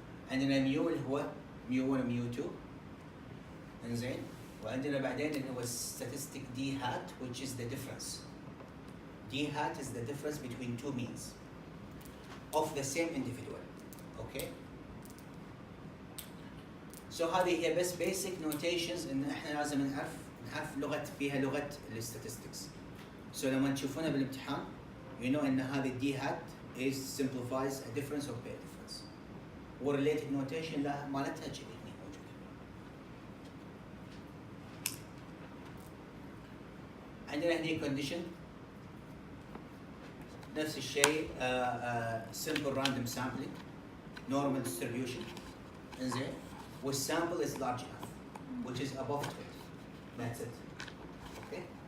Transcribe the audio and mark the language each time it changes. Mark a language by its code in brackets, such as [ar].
[ar] عندنا ميو اللي هو ميو 1 وميو 2. انزين وعندنا بعدين اللي هو [en] statistic d hat which is the difference. d hat is the difference between two means of the same individual. Okay. [ar] So هذه هي بس [en] basic notations [ar] ان احنا لازم نعرف لغه فيها لغه الستاتستكس. [en] So [ar] لما تشوفونها بالامتحان [en] you know ان هذه d hat is simplifies a difference or pair difference. [ar] ورelated notation لا مالتها كذي هني موجوده. عندنا هني condition نفس الشيء [en] simple random sampling normal distribution. انزين والsample is large enough which is above 20. That's it. Okay.